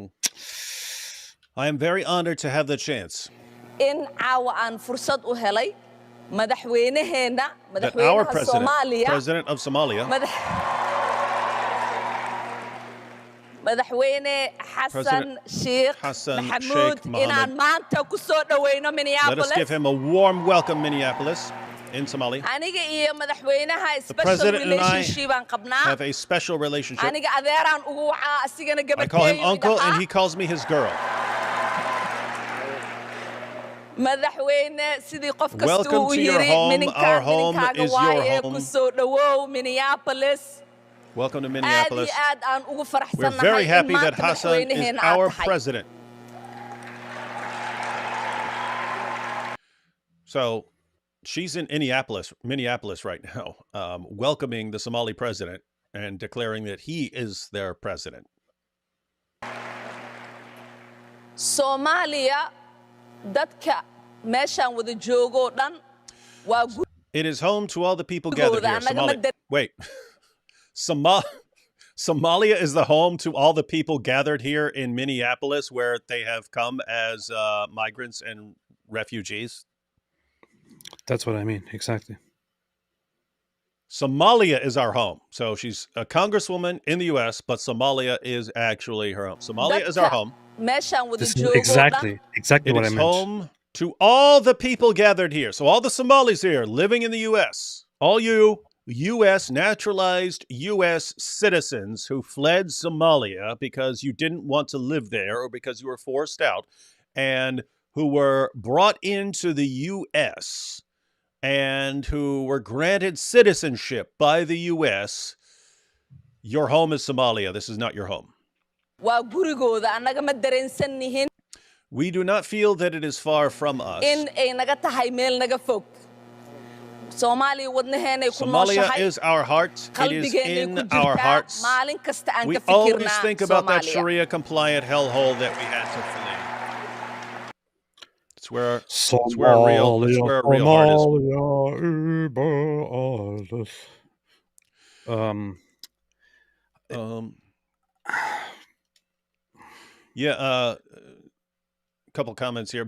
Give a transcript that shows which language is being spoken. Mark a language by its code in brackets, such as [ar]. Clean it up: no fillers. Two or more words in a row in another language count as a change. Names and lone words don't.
[en] I am very honored to have the chance that our president of Somalia, President Hassan Sheikh Mohammed. Let us give him a warm welcome, Minneapolis. in Somalia. [so] aniga iyo madaxweynaha [en] The special president and I relationship [so] aan qabnaa [en] have a special relationship. [so] aniga adeeraan ugu wacaa asigana [en] I call him [so] gabarteeyu [en] uncle and [so] idhahaa [en] he calls me his girl. [so] madaxweyne sidii qof kasta [en] Welcome [so] uu [en] to your [so] yiri [en] home. Our [so] mininkaaga [en] home is your [so] waaye [en] home. [so] ku soo dhawow Minneapolis [en] Welcome to [so] aad [en] Minneapolis. [so] iyo aad aan ugu [en] We're [so] faraxsanahay [en] very [so] in [en] happy that [so] maanta [en] Hassan is [so] madaxweynaheena aad [en] our [so] tahay [en] president. So she's in Minneapolis right now, welcoming the Somali president and declaring that he is their president. [so] Soomaaliya dadka meeshaan wada joogo dhan waa [en] It is home to all the people gathered here. Wait. Somalia is the home to all the people gathered here in Minneapolis where they have come as migrants and refugees. That's what I mean. Exactly. Somalia is our home. So she's a congresswoman in the U.S., but Somalia is actually her home. Somalia is our home. [so] meeshaan wada [en] This is [so] joogo dhan [en] exactly It what I is meant. home to all the people gathered here. So all the Somalis here living in the U.S., all you U.S. naturalized U.S. citizens who fled Somalia because you didn't want to live there or because you were forced out, and who were brought into the U.S. and who were granted citizenship by the U.S., your home is Somalia. This is not your home. [so] waa gurigooda annaga ma dareensannihin [en] We do not feel that it is far from us. [so] in ay naga tahay meel naga fog Soomaaliya wadnaheenay ku [en] Somalia [so] nooshahay [en] is our heart. It is [so] qalbigeenay ku [en] in our [so] jirtaa [en] hearts. [so] maalin kasta aan [en] We [so] ka [en] always [so] fikirnaa [en] think about that [so] Soomaaliya [en] Sharia-compliant hellhole that we had to flee. It's where our real heart is. Couple comments here.